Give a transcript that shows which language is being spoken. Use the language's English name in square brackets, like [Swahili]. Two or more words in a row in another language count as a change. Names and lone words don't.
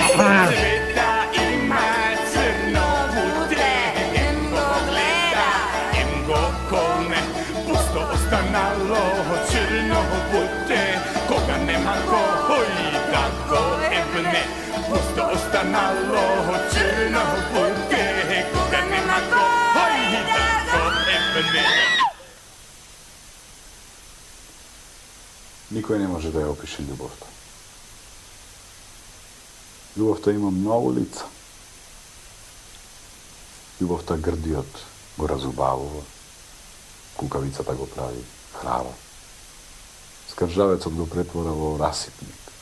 [Macedonian] Цвета има црно путе, хемго гледа, хемго колне. Пусто останало црно путе, кога нема који да го ебне. Пусто останало црно путе, кога нема који да го ебне. Никој не може да ја опише љубовта. Љубовта има многу лица. Љубовта грдиот го разубавува, кукавицата го прави храбар, скржавецот го претвора во расипник.